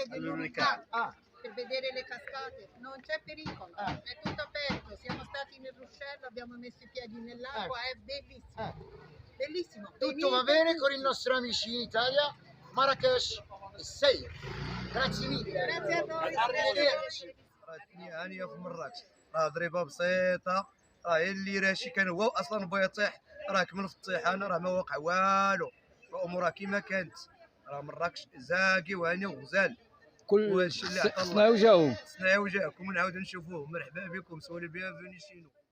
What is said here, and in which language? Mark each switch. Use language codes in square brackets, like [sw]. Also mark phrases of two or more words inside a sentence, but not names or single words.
[it] dell'Unità per vedere le cascate, non c'è pericolo, è tutto aperto, siamo stati nel ruscello, abbiamo messo i piedi nell'acqua, è bellissimo, bellissimo. Tutto va bene con i nostri amici in Italia, Marrakech è safe. Grazie mille. Grazie a noi. Arrivederci. [ar] راه الدنيا هانيه في مراكش، راه ضريبه بسيطه، راه اللي راشي كان هو اصلا بغى يطيح راه كمل في الطيحان، راه ما واقع والو، الامور كيما كانت، راه مراكش زاكي وهاني وغزال. كل سنة وجاهم. سنة وجاكم ونعاودو نشوفوه. مرحبا بكم، سولي بيان فوني شينو.